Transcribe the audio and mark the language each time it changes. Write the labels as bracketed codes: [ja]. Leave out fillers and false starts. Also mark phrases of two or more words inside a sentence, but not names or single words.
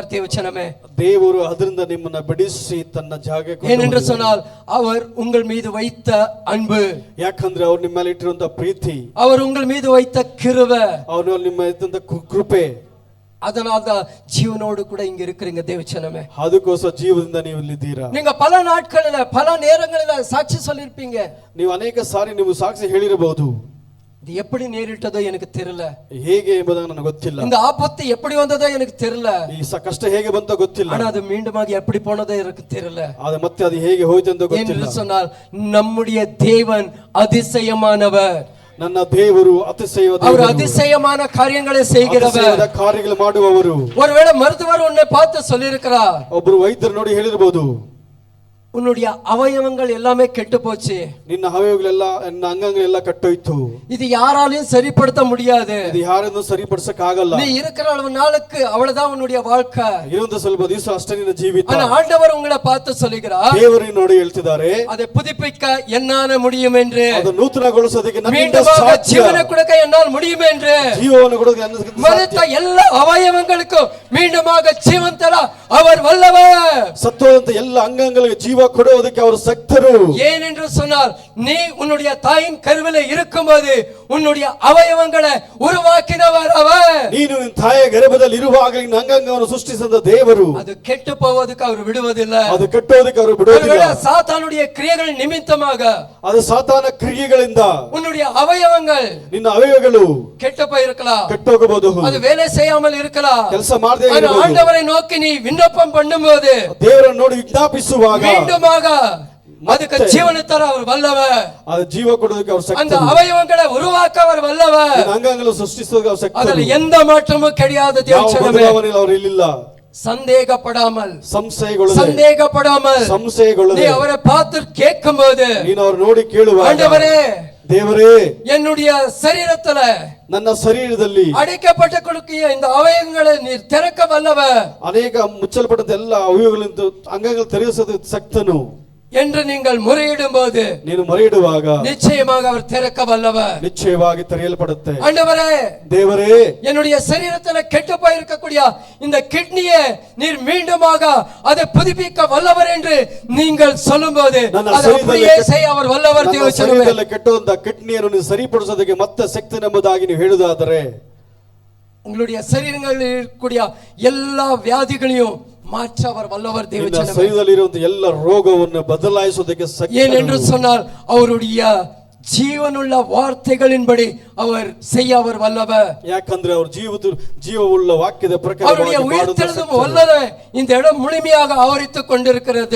[ta] தேவச்சனமே, [kn] ದೇವರು ಅದರಿಂದ ನಿಮ್ಮನ್ನ ಬಿಡಿಸಿ ತನ್ನ ಜಾಗಕ್ಕೆ, [ta] ஏனென்று சொன்னால் அவர் உங்கள் மீது வைத்த அன்பு, [kn] ಯಾಕಂದ್ರೆ ಅವ್ರು ನಿಮ್ಮ ಮೇಲೆ ಇಟ್ಟಿರುವಂತ ಪ್ರೀತಿ, [ta] அவர் உங்கள் மீது வைத்த கிருபை, [kn] ಅವ್ರು ನಿಮ್ಮ ಇದ್ದಂತ ಕೃಪೆ, [ta] அதனால்தான் ஜீவனோடு கூட இங்க இருக்கிறீங்க தேவச்சனமே. [kn] ಅದಕ್ಕೋಸ್ಕರ ಜೀವದಿಂದ ನೀವು ಇಲ್ಲಿದ್ದೀರಾ. [ta] நீங்க பல நாட்களில பல நேரங்களில சாட்சி சொல்லிருப்பீங்க, [kn] ನೀವು ಅನೇಕ ಸಾರಿ ನೀವು ಸಾಕ್ಷಿ ಹೇಳಿರಬಹುದು. [ta] இது எப்படி நேரிட்டதோ எனக்கு தெரியல, [kn] ಹೇಗೆ ಎಂಬುದನ್ನು ನನಗೆ ಗೊತ್ತಿಲ್ಲ, [ta] இந்த ஆபத்து எப்படி வந்ததோ எனக்கு தெரியல, [kn] ಈ ಕಷ್ಟ ಹೇಗೆ ಬಂತೋ ಗೊತ್ತಿಲ್ಲ, [ta] ஆனா அது மீண்டுமாக எப்படி போனதோ எனக்கு தெரியல. [kn] ಅದು ಮತ್ತೆ ಅದು ಹೇಗೆ ಹೋಯ್ತು ಅಂತ ಗೊತ್ತಿಲ್ಲ. [ta] என்று சொன்னால் நம்முடைய தேவன் அதிசயமானவர், [kn] ನನ್ನ ದೇವರು ಅತಿಶಯವಾದ, [ta] அவர் அதிசயமான காரியங்களை செய்கிறவர். [kn] ಕಾರ್ಯಗಳು ಮಾಡುವವರು. [ta] ஒருவேளை மருத்துவர் உன்னை பார்த்து சொல்லியிருக்கிறார், [kn] ಒಬ್ಬರು ವೈದ್ಯರು ನೋಡಿ ಹೇಳಿರಬಹುದು, [ta] உன்னுடைய அவயவங்கள் எல்லாமே கெட்டு போச்சு, [kn] ನಿನ್ನ ಅವಯವಗಳೆಲ್ಲ, ನಿನ್ನ ಅಂಗಗಳೆಲ್ಲ ಕಟ್ಟೋಯ್ತು, [ta] இது யாராலையும் சரிப்படுத்த முடியாது, [kn] ಇದು ಯಾರನ್ನು ಸರಿಪಡಿಸಕ್ಕೆ ಆಗಲ್ಲ, [ta] நீ இருக்கிற அளவு நாளுக்கு அவ்வளவுதான் உன்னுடைய வாழ்க்கை, [kn] ಇನ್ನೊಂದು ಸ್ವಲ್ಪ ದಿವಸ ಅಷ್ಟೇ ನಿನ್ನ ಜೀವಿತ. [ta] ஆனா ஆண்டவர் உங்களை பார்த்து சொல்லுகிறார், [kn] ದೇವರು ನೋಡಿ ಹೇಳ್ತಿದ್ದಾರೆ, [ta] அதை புதுப்பிக்க என்னால முடியும் என்று, [kn] ಅದು ನೂತನಗೊಳಿಸೋದಕ್ಕೆ ನನ್ನಿಂದ [ta] மீண்டுமாக [kn] ಸಾಧ್ಯ, [ta] ஜீவனை கொடுக்க என்னால் முடியும் என்று, [kn] ಜೀವವನ್ನು ಕೊಡೋದಕ್ಕೆ ನನ್ನಿಂದ [ta] மரித்த [kn] ಸಾಧ್ಯ. [ta] எல்லா அவயவங்களுக்கும் மீண்டுமாக ஜீவன் தர அவர் வல்லவர். [kn] ಸತ್ತೋದಂತ ಎಲ್ಲ ಅಂಗಾಂಗಗಳಿಗೆ ಜೀವ ಕೊಡುವುದಕ್ಕೆ ಅವರು ಶಕ್ತರು. [ta] ஏனென்று சொன்னால் நீ உன்னுடைய தாயின் கருவிலே இருக்கும்போது உன்னுடைய அவயவங்களை உருவாக்கினவர் அவர். [kn] ನೀನು ನಿನ್ನ ತಾಯಿಯ ಗರ್ಭದಲ್ಲಿ ಇರುವಾಗ ನಿನ್ನ ಅಂಗಾಂಗವನ್ನು ಸೃಷ್ಟಿಸಿದ ದೇವರು. [ta] அது கெட்டு போவதற்கு அவர் விடுவதில்லை, [kn] ಅದು ಕಟ್ಟೋದಕ್ಕೆ ಅವರು ಬಿಡುವುದಿಲ್ಲ. [ta] சாத்தானுடைய கிரியைகள் நிமித்தமாக, [kn] ಅದು ಸಾತಾನ ಕ್ರಿಯೆಗಳಿಂದ [ta] உன்னுடைய அவயவங்கள் [kn] ನಿನ್ನ ಅವಯವಗಳು [ta] கெட்டு போயிருக்கலாம், [kn] ಕೆಟ್ಟೋಗಬಹುದು, [ta] அது வேலை செய்யாமல் இருக்கலாம். [kn] ಕೆಲಸ ಮಾಡದೇ ಇರಬಹುದು. [ta] ஆண்டவரை நோக்கி நீ விண்ணப்பம் பண்ணும்போது, [kn] ದೇವರನ್ನು ನೋಡಿ ವಿಜ್ಞಾಪಿಸುವಾಗ [ta] மீண்டுமாக அதுக்கு ஜீவனை தர அவர் வல்லவர். [kn] ಅದು ಜೀವ ಕೊಡೋದಕ್ಕೆ ಅವರು [ta] அந்த [kn] ಶಕ್ತರು. [ta] அவயவங்களை உருவாக்க அவர் வல்லவர். [kn] ನಿನ್ನ ಅಂಗಾಂಗಗಳನ್ನು ಸೃಷ್ಟಿಸೋದಕ್ಕೆ ಅವರು ಶಕ್ತರು. [ta] அதில் எந்த மாற்றமும் கிடையாது. [kn] ಯಾವ ಬದಲಾವಣೆ ಅವರು ಇಲ್ಲಿಲ್ಲ. [ta] சந்தேகப்படாமல், [kn] ಸಂಶಯಗೊಳ್ಳದೆ [ta] நீ அவரை பார்த்து கேட்கும்போது, [kn] ನೀನು ಅವರು ನೋಡಿ ಕೇಳುವಾಗ, [ta] ஆண்டவரே, [kn] ದೇವರೇ, [ta] என்னுடைய சரீரத்துல [kn] ನನ್ನ ಶರೀರದಲ್ಲಿ [ta] அடைக்கப்பட்ட கொடுக்கிய இந்த அவயவங்களை நீர் திறக்க வல்லவர், [kn] ಅನೇಕ ಮುಚ್ಚಲ್ಪಟ್ಟಂತ ಎಲ್ಲ ಅವಯವಗಳಿಂದ ಅಂಗಗಳು ತೆರೆಸೋದಕ್ಕೆ ಶಕ್ತನು [ta] என்று நீங்கள் முறையிடும் போது, [kn] ನೀನು ಮೊರೆಯಿಡುವಾಗ [ta] நிச்சயமாக அவர் திறக்க வல்லவர். [kn] ನಿಶ್ಚಯವಾಗಿ ತೆರೆಯಲ್ಪಡುತ್ತೆ. [ta] ஆண்டவரே, [kn] ದೇವರೇ, [ta] என்னுடைய சரீரத்துல கெட்டு போயிருக்கக்கூடிய இந்த கிட்னியை நீர் மீண்டுமாக அதை புதுப்பிக்க வல்லவர் என்று நீங்கள் சொல்லும்போது, அதை அப்படியே செய்ய அவர் வல்லவர். [kn] ಶರೀರದಲ್ಲಿ ಕೆಟ್ಟಂತ ಕಿಡ್ನಿಯನ್ನು ನೀವು ಸರಿಪಡಿಸೋದಕ್ಕೆ ಮತ್ತೆ ಶಕ್ತಿ ಎಂಬುದಾಗಿ ನೀವು ಹೇಳುವುದಾದರೆ, [ta] உங்களுடைய சரீரங்களில் இருக்கக்கூடிய எல்லா வியாதிகளையும் மாற்ற அவர் வல்லவர். தேவச்சனமே, [kn] ಶರೀರದಲ್ಲಿ ಇರುವಂತ ಎಲ್ಲ ರೋಗವನ್ನು ಬದಲಾಯಿಸೋದಕ್ಕೆ ಶಕ್ತಿ. [ta] ஏனென்று சொன்னால் அவருடைய ஜீவனுள்ள வார்த்தைகளின்படி அவர் செய்ய அவர் வல்லவர். [kn] ಯಾಕಂದ್ರೆ ಅವರು ಜೀವವುಳ್ಳ ವಾಕ್ಯದ ಪ್ರಕಾರ [ta] அவருடைய உயிர்த்தெழுதும் வல்லமை இந்த இடம் முழுமையாக ஆவரித்துக் கொண்டிருக்கிறது.